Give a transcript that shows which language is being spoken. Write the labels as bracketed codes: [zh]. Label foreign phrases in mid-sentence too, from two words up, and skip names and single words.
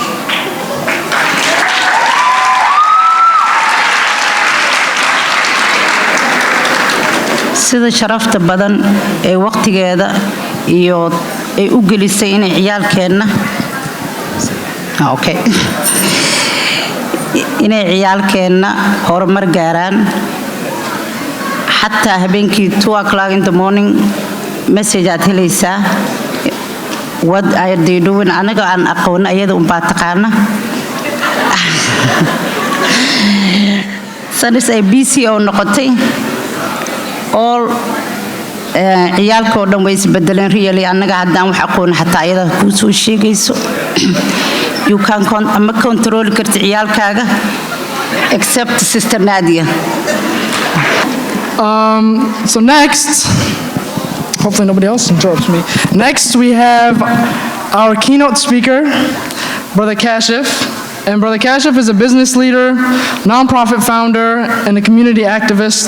[so] sida sharafta badan ee waqtigeeda iyo ay u gelisay inay ciyaalkeena inay ciyaalkeena horumar gaaraan. xataa habeenkii [en] 2 o'clock in the morning [so] message aad helaysaa. [en] What are they doing? [so] anaga aan aqoon ayada un baa taqaana. sanis ay BC oo noqotay all ciyaalka oo dhan way isbedeleen really anaga haddaan wax aqoon xataa ayada ku soo sheegayso. [en] You can control [so] karti ciyaalkaaga [en] except Sister Nadia. So next, hopefully nobody else interrupts me. Next we have our keynote speaker, Brother Kashif. And Brother Kashif is a business leader, nonprofit founder, and a community activist.